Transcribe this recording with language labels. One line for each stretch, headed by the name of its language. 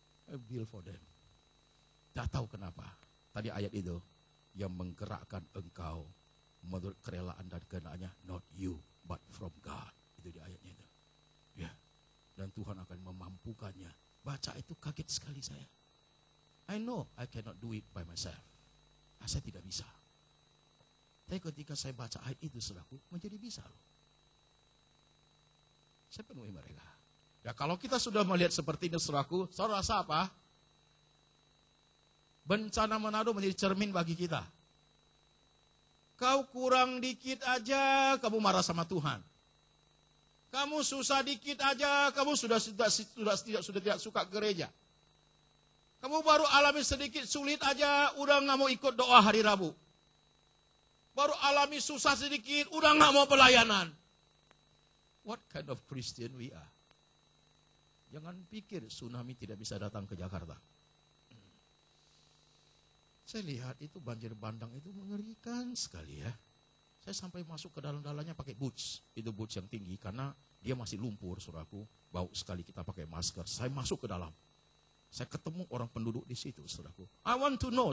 English: I build for them.
Indonesian: Tak tahu kenapa, tadi ayat itu, yang menggerakkan engkau, menurut kerelaan dan kehendaknya,
English: not you, but from God.
Indonesian: Itu di ayatnya itu. Ya. Dan Tuhan akan memampukannya. Baca itu kaget sekali saya.
English: I know I cannot do it by myself.
Indonesian: Saya tidak bisa. Tapi ketika saya baca ayat itu, saudaraku, menjadi bisa loh. Saya penuhi mereka. Ya kalau kita sudah melihat seperti ini, saudaraku, saudara rasa apa? Bencana Manado menjadi cermin bagi kita. Kau kurang dikit aja, kamu marah sama Tuhan. Kamu susah dikit aja, kamu sudah tidak suka gereja. Kamu baru alami sedikit sulit aja, udah nggak mau ikut doa hari Rabu. Baru alami susah sedikit, udah nggak mau pelayanan.
English: What kind of Christian we are?
Indonesian: Jangan pikir tsunami tidak bisa datang ke Jakarta. Saya lihat itu banjir bandang itu mengerikan sekali ya. Saya sampai masuk ke dalam-dalamnya pakai boots. Itu boots yang tinggi karena dia masih lumpur, saudaraku. Bau sekali kita pakai masker. Saya masuk ke dalam. Saya ketemu orang penduduk di situ, saudaraku.
English: I want to know.